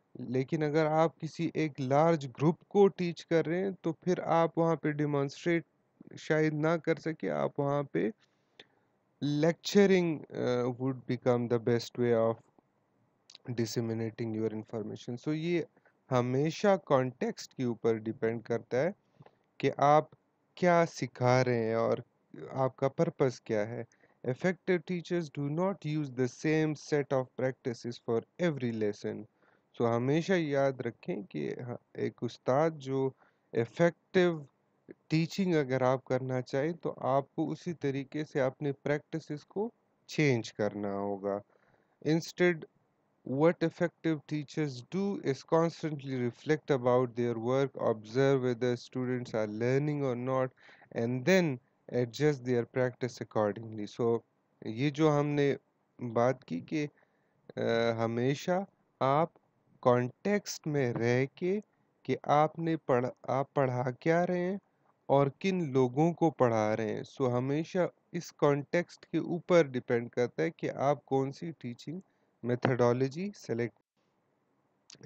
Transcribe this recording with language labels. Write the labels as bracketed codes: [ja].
[hi] लेकिन अगर आप किसी एक लार्ज ग्रुप को टीच कर रहे हैं तो फिर आप वहाँ पे डिमॉन्स्ट्रेट शायद ना कर सके, आप वहाँ पे [en] lecturing would become the best way of disseminating your information। [hi] so ये हमेशा कॉन्टेक्स्ट के ऊपर डिपेंड करता है कि आप क्या सिखा रहे हैं और आपका पर्पस क्या है। [en] Effective teachers do not use the same set of practices for every lesson। [hi] सो हमेशा याद रखें कि एक उस्ताद जो इफ़ेक्टिव टीचिंग अगर आप करना चाहें तो आपको उसी तरीके से अपने प्रैक्टिसेस को चेंज करना होगा। [en] Instead, what effective teachers do is constantly reflect about their work, observe whether students are learning or not, and then adjust their practice accordingly। [hi] So ये जो हमने बात की कि हमेशा आप कॉन्टेक्स्ट में रह के कि आप पढ़ा क्या रहे हैं और किन लोगों को पढ़ा रहे हैं। सो हमेशा इस कॉन्टेक्स्ट के ऊपर डिपेंड करता है कि आप कौन सी टीचिंग मेथडोलॉजी सेलेक्ट।